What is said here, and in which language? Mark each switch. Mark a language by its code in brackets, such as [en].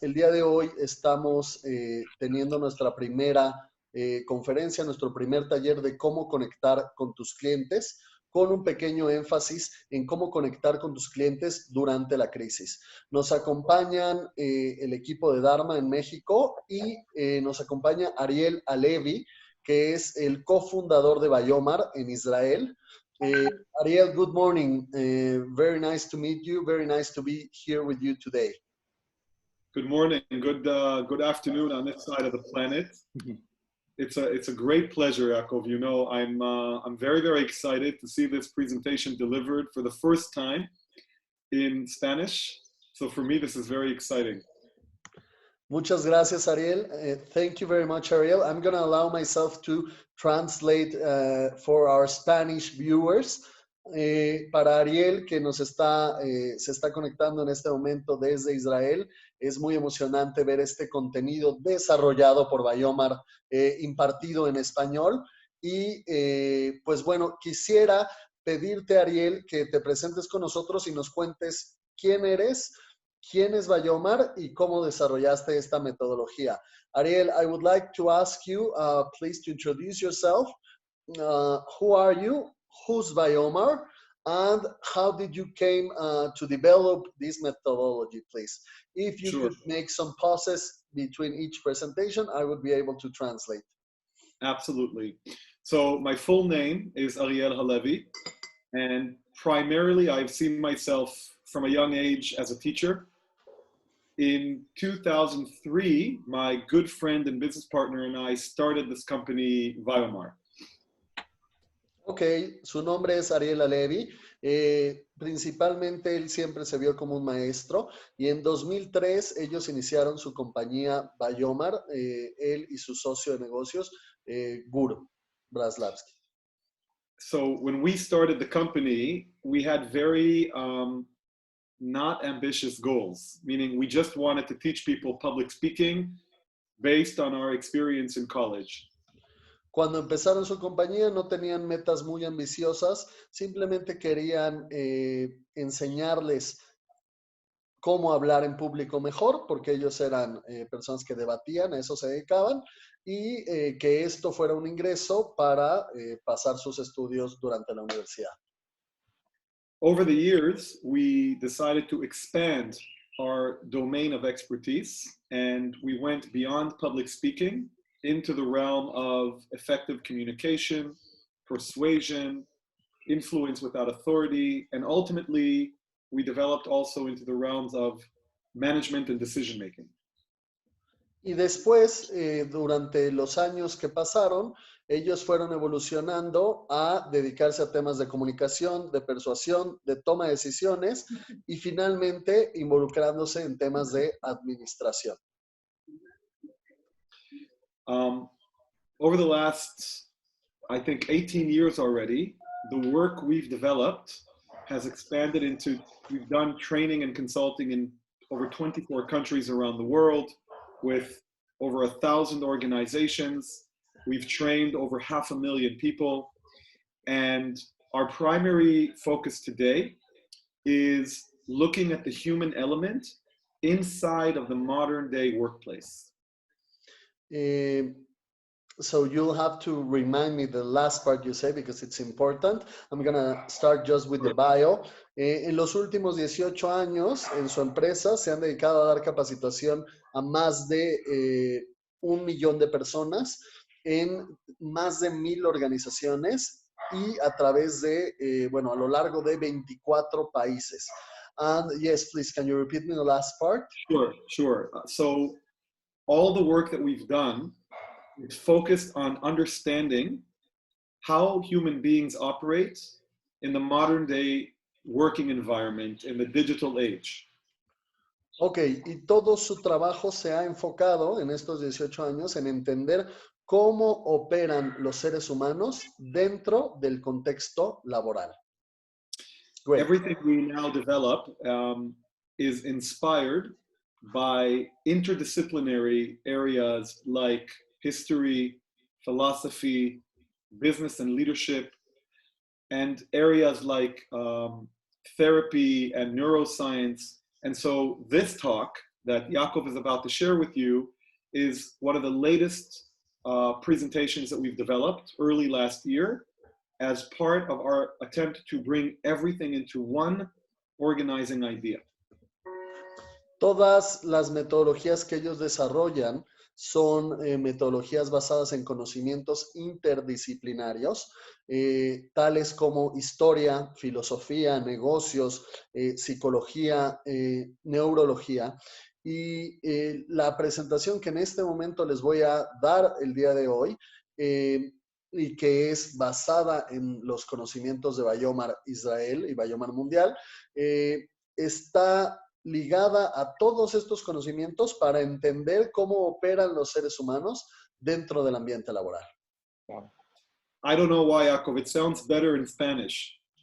[es] El día de hoy estamos teniendo nuestra primera conferencia, nuestro primer taller de cómo conectar con tus clientes, con un pequeño énfasis en cómo conectar con tus clientes durante la crisis. Nos acompañan el equipo de Dharma en México y nos acompaña Ariel Alevi, que es el cofundador de Bayomar en Israel. [en] Uh, Ariel, good morning. Very nice to meet you. Very nice to be here with you today. Good morning. Good afternoon on this side of the planet. It's a great pleasure, Yaakov. You know, I'm very excited to see this presentation delivered for the first time in Spanish. So for me, this is very exciting. [es] Muchas gracias, Ariel. [en] Thank you very much, Ariel. I'm going to allow myself to translate for our Spanish viewers. [es] Para Ariel, que se está conectando en este momento desde Israel, es muy emocionante ver este contenido desarrollado por Bayomar, impartido en español. Y pues bueno, quisiera pedirte, Ariel, que te presentes con nosotros y nos cuentes quién eres, quién es Bayomar y cómo desarrollaste esta metodología. [en] Ariel, I would like to ask you, please, to introduce yourself. Who are you? Who's Bayomar? And how did you came to develop this methodology, please? If you Sure. could make some pauses between each presentation, I would be able to translate. Absolutely. So my full name is Ariel Halevi, and primarily I've seen myself from a young age as a teacher. In 2003, my good friend and business partner and I started this company, Viomar. [es] Ok, su nombre es Ariel Alevi. Principalmente él siempre se vio como un maestro y en 2003 ellos iniciaron su compañía Bayomar, él y su socio de negocios, Guru Braslavsky. [en] So when we started the company, we had very not ambitious goals, meaning we just wanted to teach people public speaking based on our experience in college. [es] Cuando empezaron su compañía no tenían metas muy ambiciosas, simplemente querían enseñarles cómo hablar en público mejor, porque ellos eran personas que debatían, a eso se dedicaban, y que esto fuera un ingreso para pasar sus estudios durante la universidad. [en] Over the years, we decided to expand our domain of expertise, and we went beyond public speaking into the realm of effective communication, persuasion, influence without authority, and ultimately we developed also into the realms of management and decision making. [es] Y después, durante los años que pasaron, ellos fueron evolucionando a dedicarse a temas de comunicación, de persuasión, de toma de decisiones y finalmente involucrándose en temas de administración. [en] Over the last, I think, 18 years already, the work we've developed has expanded into, we've done training and consulting in over 24 countries around the world with over 1,000 organizations. We've trained over 500,000 people. And our primary focus today is looking at the human element inside of the modern day workplace. So you'll have to remind me the last part you say because it's important. I'm going to start just with the bio. [es] En los últimos 18 años en su empresa se han dedicado a dar capacitación a más de 1 millón de personas en más de 1,000 organizaciones y a través de, bueno, a lo largo de 24 países. [en] And yes, please, can you repeat me the last part? Sure. So all the work that we've done is focused on understanding how human beings operate in the modern day working environment, in the digital age. [es] Ok, y todo su trabajo se ha enfocado en estos 18 años en entender cómo operan los seres humanos dentro del contexto laboral. [en] Great. Everything we now develop is inspired by interdisciplinary areas like history, philosophy, business and leadership, and areas like therapy and neuroscience, And so this talk that Yaakov is about to share with you is one of the latest presentations that we've developed early last year as part of our attempt to bring everything into one organizing idea. [es] Todas las metodologías que ellos desarrollan son metodologías basadas en conocimientos interdisciplinarios, tales como historia, filosofía, negocios, psicología, neurología. Y la presentación que en este momento les voy a dar el día de hoy, y que es basada en los conocimientos de Bayomar Israel y Bayomar Mundial, está ligada a todos estos conocimientos para entender cómo operan los seres humanos dentro del ambiente laboral. [en] I don't know why, Yaakov, it sounds better in Spanish.